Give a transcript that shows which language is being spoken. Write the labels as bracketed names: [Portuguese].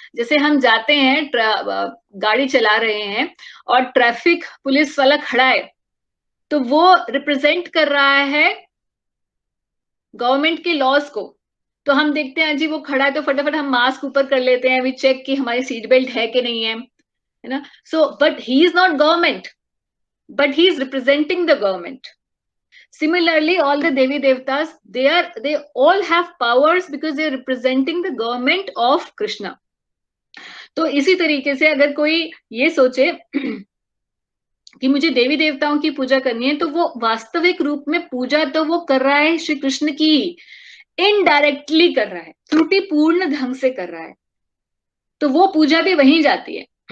[Hindi] जैसे हम जाते हैं, गाड़ी चला रहे हैं और ट्रैफिक पुलिस वाला खड़ा है, तो वो रिप्रेजेंट कर रहा है गवर्नमेंट के लॉज को। तो हम देखते हैं जी वो खड़ा है तो फटाफट हम मास्क ऊपर कर लेते हैं, [English] we check [Hindi] कि हमारी सीट बेल्ट है कि नहीं है ना। [English] So but he is not government, but he is representing the government. Similarly, all the Devi Devtas, they all have powers because they are representing the government of Krishna. [Hindi] तो इसी तरीके से अगर कोई ये सोचे कि मुझे देवी देवताओं की पूजा करनी है, तो वो वास्तविक रूप में पूजा तो वो कर रहा है श्री कृष्ण की, इनडायरेक्टली कर रहा है, त्रुटिपूर्ण ढंग से कर रहा है, तो वो पूजा भी वहीं जाती है।